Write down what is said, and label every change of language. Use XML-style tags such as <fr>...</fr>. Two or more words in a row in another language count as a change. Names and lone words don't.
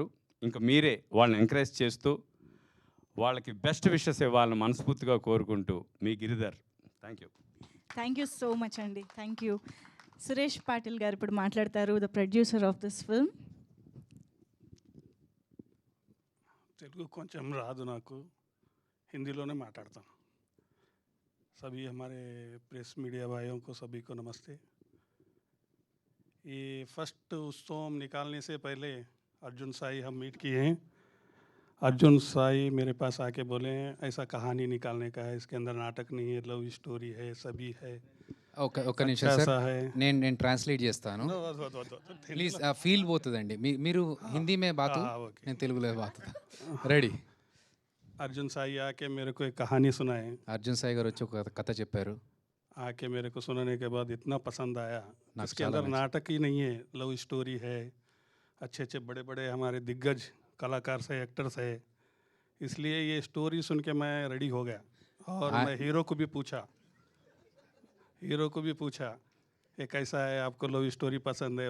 <te>ఇంకా మీరే వాళ్ళని ఎంకరేజ్ చేస్తూ వాళ్ళకి</te> <en>best wishes</en> <te>ఇవ్వాలని మనస్ఫూర్తిగా కోరుకుంటూ మీ గిరిధర్.</te> <en>thank you. thank you so much అండి. thank you.</en> <te>సురేష్ పాటిల్ గారు ఇప్పుడు మాట్లాడతారు,</te> <en>the producer of this film.</en> <te>తెలుగు కొంచెం రాదు నాకు, హిందీలోనే మాట్లాడతాను.</te> <hi>सभी हमारे प्रेस मीडिया भाइयों को सभी को नमस्ते. ये फर्स्ट उत्सव निकालने से पहले अर्जुन साई हम मीट किए हैं. अर्जुन साई मेरे पास आके बोले हैं ऐसा कहानी निकालने का है, इसके अंदर नाटक नहीं है,</hi> <en>love story</en> <hi>है, सभी है.</hi> <te>ఒక్క నిమిషం సార్, నేను ట్రాన్స్లేట్ చేస్తాను.</te> <en>please feel</en> <te>పోతుందండి. మీరు</te> <hi>हिंदी में बात,</hi> <te>నేను తెలుగులో బాతు. రెడీ.</te> <hi>अर्जुन साई आके मेरे को एक कहानी सुनाए.</hi> <te>అర్జున్ సాయి గారు వచ్చి ఒక కథ చెప్పారు.</te> <hi>आके मेरे को सुनाने के बाद इतना पसंद आया. इसके अंदर नाटक ही नहीं है,</hi> <en>love story</en> <hi>है. अच्छे अच्छे बड़े बड़े हमारे दिग्गज कलाकार से एक्टर्स है. इसलिए ये स्टोरी सुन के मैं रेडी हो गया. और मैं हीरो को भी पूछा ये कैसा है, आपको</hi> <en>love story</en> <hi>पसंद है?</hi>